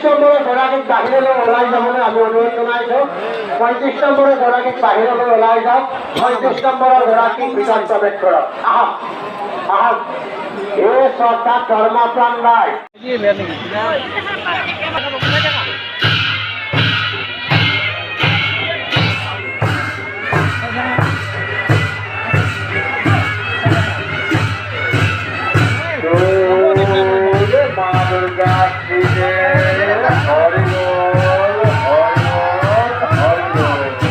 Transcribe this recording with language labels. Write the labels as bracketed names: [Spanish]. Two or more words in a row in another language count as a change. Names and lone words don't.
[Assamese] নম্বৰৰ গৰাকীক বাহিৰলৈ ওলাই যাবলৈ আমি অনুৰোধ জনাইছো। 35 নম্বৰৰ গৰাকীক বাহিৰলৈ ওলাই যাওক। 35 নম্বৰৰ গৰাকীক ভিতৰত প্ৰৱেশ কৰক। আহক আহক। এই শ্ৰদ্ধাত ধৰ্মপ্ৰাণ ৰাইজ মা দুর্গা হরি বল হরি বল হরি বল